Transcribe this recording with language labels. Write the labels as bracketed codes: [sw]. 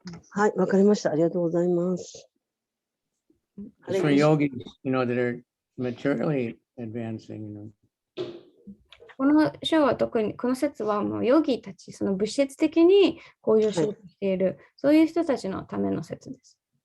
[ja] はい、わかりました。ありがとうございます。 [en] It's for yogis, that are materially advancing, [ja] この章は特に、この説はもうヨギたち、その物質的に向上しようとしている、そういう人たちのための説です。